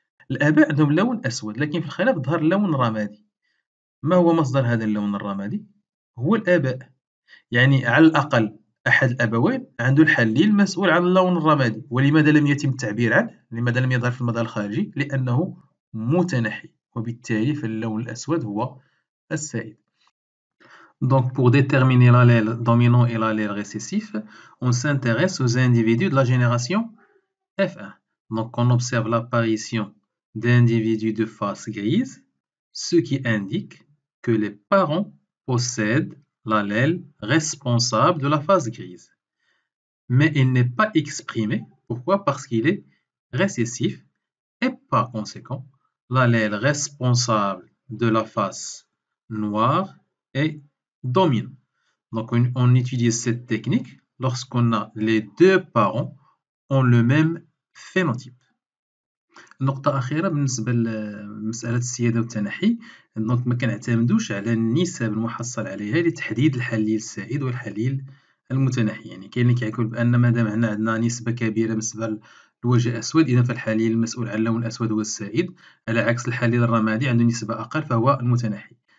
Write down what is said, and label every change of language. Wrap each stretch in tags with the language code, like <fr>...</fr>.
<ar>الآباء عندهم لون أسود لكن في الخلف ظهر لون رمادي. ما هو مصدر هذا اللون الرمادي؟ هو الآباء. يعني على الأقل أحد الأبوين عنده الحليل المسؤول عن اللون الرمادي. ولماذا لم يتم التعبير عنه؟ لماذا لم يظهر في المظهر الخارجي؟ لأنه متنحي، وبالتالي فاللون الأسود هو السائد.</ar> <fr>Donc, pour déterminer l'allèle dominant et l'allèle récessif, on s'intéresse aux individus de la génération F1. Donc, on observe l'apparition d'individus de face grise, ce qui indique que les parents possèdent l'allèle responsable de la face grise. Mais il n'est pas exprimé. Pourquoi? Parce qu'il est récessif et par conséquent, l'allèle responsable de la face noire est dominant. Donc, on utilise cette technique lorsqu'on a les deux parents ont le même phénotype.</fr> <ar>نقطة أخيرة بالنسبة لمسألة السيادة والتنحي، دونك ما كنعتمدوش على النسب المحصل عليها لتحديد الحليل السائد والحليل المتنحي. يعني كاين اللي كيقول بأن مادام عندنا نسبة كبيرة بالنسبة للوجه الأسود إذا فالحليل المسؤول عن اللون الأسود هو السائد، على عكس الحليل الرمادي عنده نسبة أقل فهو المتنحي.</ar>